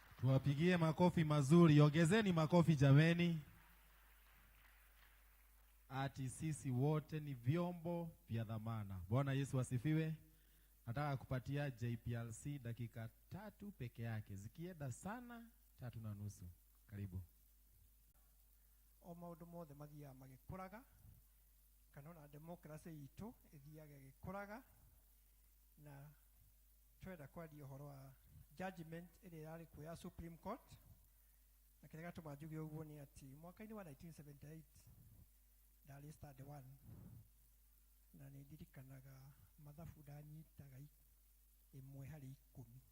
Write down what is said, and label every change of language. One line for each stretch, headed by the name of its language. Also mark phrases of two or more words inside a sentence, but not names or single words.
Swahili: Tuwapigie makofi mazuri. Ongezeni makofi jameni. Ati sisi wote ni vyombo vya dhamana. Bwana Yesu asifiwe. Nataka kupatia JPLC dakika 3 peke yake. Zikienda sana 3:30. Karibu.
Kikuyu: O maundu mothe mathia magikuraga kana na democracy itu ithiaga gikuraga na twenda kwaria horo wa judgment iri yari kuya Supreme Court na kile gatuma njuge uguo ni ati mwaka-ini wa 1978 ndari study 1 na ni ndirikanaga mathabu ndanyitaga 1/10